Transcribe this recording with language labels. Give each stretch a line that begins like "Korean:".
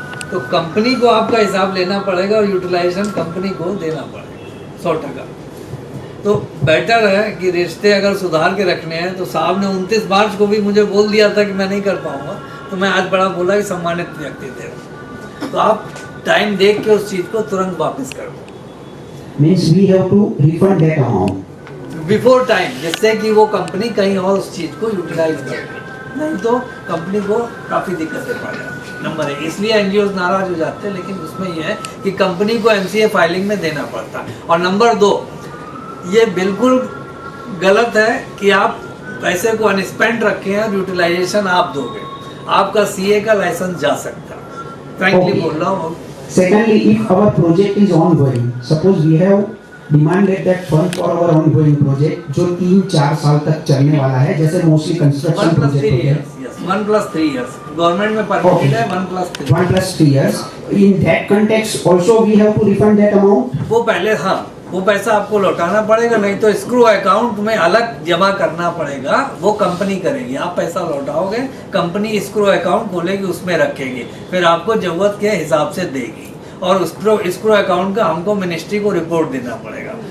Hindi: तो कंपनी को आपका हिसाब लेना पड़ेगा और यूटिलाइजेशन कंपनी को देना पड़ेगा 100%. तो बेटर है कि रिश्ते अगर सुधार के रखने हैं, तो साहब ने 29 मार्च को भी मुझे बोल दिया था कि मैं नहीं कर पाऊंगा, तो मैं आज बड़ा बोला कि सम्मानित व्यक्ति थे, तो आप टाइम देख के उस चीज़ को तुरंत वापस कर दो.
English: Means we have to refund that amount
Hindi: before time, जिससे कि वो कंपनी कहीं और उस चीज़ को यूटिलाइज करे, नहीं तो कंपनी को काफ़ी दिक्कतें पड़ जाती. नंबर 1, इसलिए NGOs नाराज हो जाते हैं, लेकिन उसमें यह है कि कंपनी को MCA फाइलिंग में देना पड़ता है. और नंबर 2, ये बिल्कुल गलत है कि आप पैसे को अनस्पेंड रखें और यूटिलाइजेशन आप दोगे. आपका CA का लाइसेंस जा सकता है. फ्रैंकली बोल रहा हूँ.
English: Secondly, if our project is ongoing, suppose we have demanded that fund for our ongoing project
Hindi: जो 3-4 साल तक चलने वाला है, जैसे मोस्टली कंस्ट्रक्शन 1+3 प्रोजेक्ट होते हैं।
English: years, yes, 1+3 years.
Hindi: गवर्नमेंट में परमिटेड है 1+3.
English: 1+3 years. In that context, also we have to refund that amount.
Hindi: वो पहले हाँ वो पैसा आपको लौटाना पड़ेगा, नहीं तो स्क्रू अकाउंट में अलग जमा करना पड़ेगा, वो कंपनी करेगी। आप पैसा लौटाओगे, कंपनी स्क्रू अकाउंट खोलेगी, उसमें रखेगी, फिर आपको जरूरत के हिसाब से देगी, और स्क्रू अकाउंट का हमको मिनिस्ट्री को रिपोर्ट देना पड़ेगा।